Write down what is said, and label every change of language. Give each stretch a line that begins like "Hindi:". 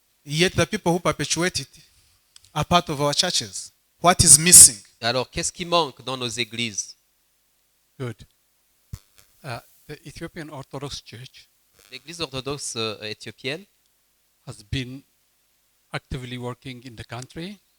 English: Yet the people who perpetuate it are part of our churches. What is missing?
French: Alors, qu'est-ce qui manque dans nos églises?
English: Good. The Ethiopian Orthodox Church
French: L'église orthodoxe éthiopienne
English: has been actively working in the country